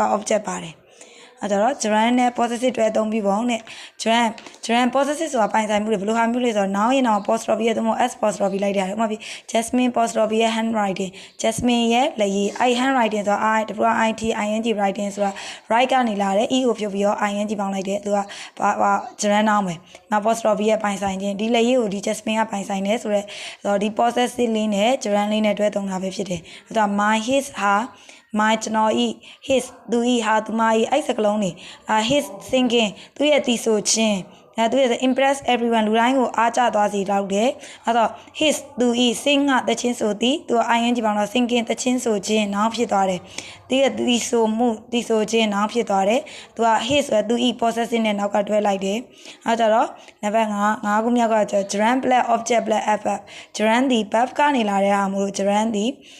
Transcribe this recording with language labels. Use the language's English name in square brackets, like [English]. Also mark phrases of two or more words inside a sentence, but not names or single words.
[Burmese] object ပါတယ်အဲ့တော့ gerund နဲ့ possessive တွဲအသုံးပြုပုံနဲ့ [English] gerund possessive [Burmese] ဆိုတာပိုင်ဆိုင်မှုတွေဘယ်လိုဟာမျိုးလဲဆိုတော့ noun ရဲ့နောက် apostrophe ရဲ့သို့မဟုတ် [English] s apostrophe [Burmese] လိုက်တာဥပမာပြ [English] Jasmine apostrophe [Burmese] ရဲ့ handwriting Jasmine ရဲ့လက်ရေးအဲ့ handwriting ဆိုတာ [English] ing writing [Burmese] ဆိုတာ write ကနေလာတယ် e ကိုဖြုတ်ပြီးတော့ ing ပေါင်းလိုက်တယ်သူက [English] gerund noun [Burmese] ပဲနောက် apostrophe ရဲ့ပိုင်ဆိုင်ခြင်းဒီလက်ရေးကိုဒီ Jasmine ကပိုင်ဆိုင်တယ်ဆိုတော့ဒီ possessive လေးနဲ့ gerund လေးနဲ့တွဲသုံးတာပဲဖြစ်တယ်အဲ့တော့ [English] my his her my [Burmese] ကျွန်တော် his သူ her သူမအဲ့စကလုံးနေ [English] his thinking [Burmese] သူရဲ့တီဆိုခြင်းသူရဲ့ [English] impress everyone [Burmese] လူတိုင်းကိုအားကျသွားစေတော့တယ်အဲ့တော့ his သူ sing ကတခြင်းဆိုသည်သူ ing ပေါင်းတော့ singing တခြင်းဆိုခြင်းနောက်ဖြစ်သွားတယ်သူရဲ့တီဆိုခြင်းနောက်ဖြစ်သွားတယ်သူက his ဆိုသူ possessive နဲ့နောက်ကတွဲလိုက်တယ်အဲ့ကြတော့နံပါတ်5 ခုမြောက်က [English] gerund plus object plus adverb gerund [Burmese] ဒီ verb ကနေလာတဲ့ဟာမို့လို့ gerund ဒီ